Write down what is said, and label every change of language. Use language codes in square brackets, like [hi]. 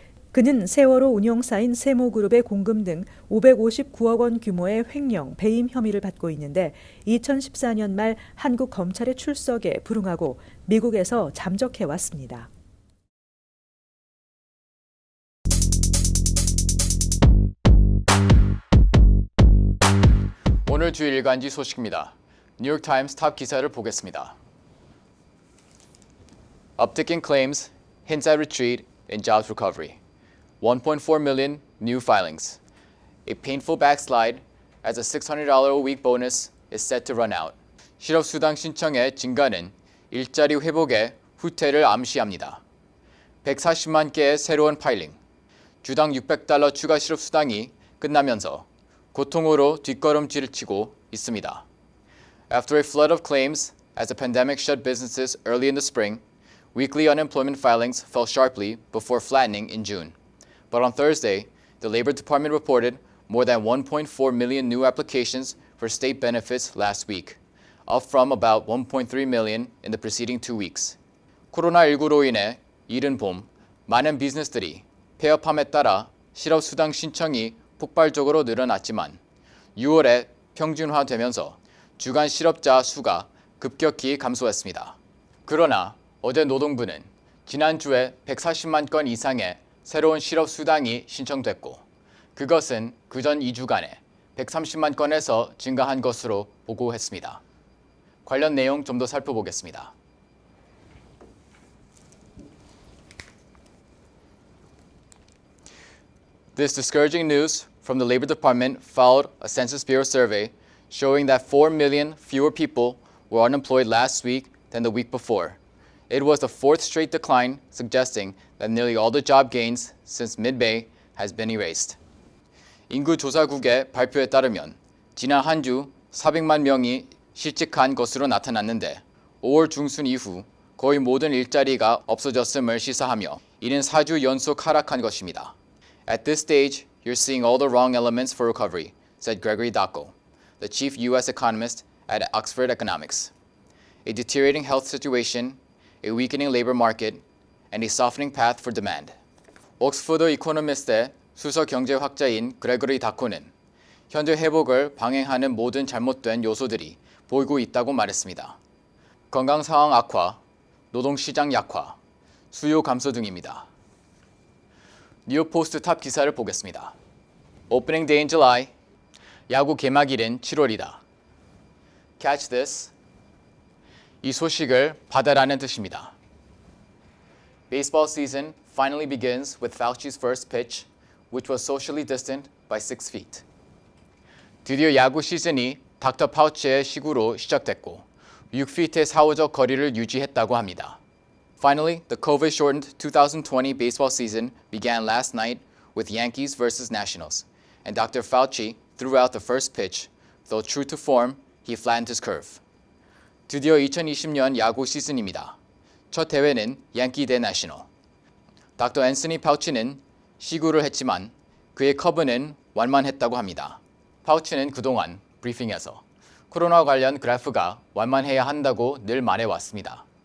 [ko] 그는 세월호 운용사인 세모그룹의 공금 등 559억 원 규모의 횡령, 배임 혐의를 받고 있는데 2014년 말 한국 검찰의 출석에 불응하고 미국에서 잠적해왔습니다. 오늘 주일 일간지 소식입니다. 뉴욕타임스 탑 기사를 보겠습니다. [en] Uptick in claims, hints at retreat in jobs recovery. 1.4 million new filings. A painful backslide as a $600 a week bonus is set to run out. [ko] 실업수당 신청의 증가는 일자리 회복의 후퇴를 암시합니다. 140만 개의 새로운 파일링. 주당 $600 추가 실업수당이 끝나면서 고통으로 뒷걸음질을 치고 있습니다. [en] After a flood of claims as the pandemic shut businesses early in the spring, weekly unemployment filings fell sharply before flattening in June. But on Thursday, the Labor Department reported more than 1.4 million new applications for state benefits last week, up from about 1.3 million in the preceding 2 weeks. [ko] 코로나19로 인해 이른 봄, 많은 비즈니스들이 폐업함에 따라 실업수당 신청이 폭발적으로 늘어났지만 6월에 평균화되면서 주간 실업자 수가 급격히 감소했습니다. 그러나 어제 노동부는 지난주에 140만 건 이상의 새로운 실업수당이 신청됐고 그것은 그전 2주간에 130만 건에서 증가한 것으로 보고했습니다. 관련 내용 좀 더 살펴보겠습니다. [en] This discouraging news from the Labor Department followed a Census Bureau survey showing that 4 million fewer people were unemployed last week than the week before. It was the fourth straight decline, suggesting that nearly all the job gains since mid-May has been erased. [ko] 인구조사국의 발표에 따르면 지난 한 주 400만 명이 실직한 것으로 나타났는데 5월 중순 이후 거의 모든 일자리가 없어졌음을 시사하며 이는 4주 연속 하락한 것입니다. [en] At this stage, you're seeing all the wrong elements for recovery, said Gregory Dacko, the chief U.S. economist at Oxford Economics. A deteriorating health situation, a weakening labor market, and a softening path for demand. [ko] 옥스퍼드 이코노미스트의 수석 경제학자인 그레거리 다코는 현재 회복을 방해하는 모든 잘못된 요소들이 보이고 있다고 말했습니다. 건강 상황 악화, 노동시장 약화, 수요 감소 등입니다. 뉴욕 포스트 탑 기사를 보겠습니다. [en] Opening day in July, [ko] 야구 개막일은 7월이다. [en] Catch this. [ko] 이 소식을 받아라는 뜻입니다. [en] Baseball season finally begins with Fauci's first pitch, which was socially distant by 6 feet. [ko] 드디어 야구 시즌이 닥터 파우치의 시구로 시작됐고 6피트의 사후적 거리를 유지했다고 합니다. [en] Finally, the COVID-shortened 2020 baseball season began last night with Yankees versus Nationals, and Dr. Fauci threw out the first pitch, though true to form, he flattened his curve. [ko] 드디어 2020년 야구 시즌입니다. 첫 대회는 양키 대 내셔널. 닥터 앤서니 파우치는 시구를 했지만 그의 커브는 완만했다고 합니다. 파우치는 그동안 브리핑에서 코로나 관련 그래프가 완만해야 한다고 늘 말해왔습니다.